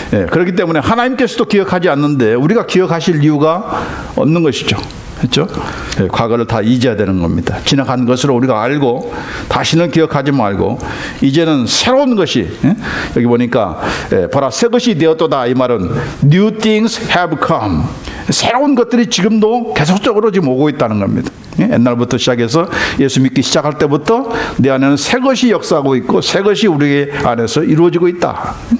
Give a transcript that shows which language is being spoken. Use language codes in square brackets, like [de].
[ko] 그렇기 때문에 하나님께서도 기억하지 않는데 우리가 기억하실 이유가 없는 것이죠. 그렇죠? 과거를 다 잊어야 되는 겁니다. 지나간 것으로 우리가 알고 다시는 기억하지 말고 이제는 새로운 것이, 여기 보니까 보라 새 것이 되었도다. 이 말은 [en] new things have come. [ko] 새로운 것들이 지금도 계속적으로 지금 오고 있다는 겁니다. 옛날부터 시작해서 예수 믿기 시작할 때부터 내 안에는 새 것이 역사하고 있고 새 것이 우리 안에서 이루어지고 있다.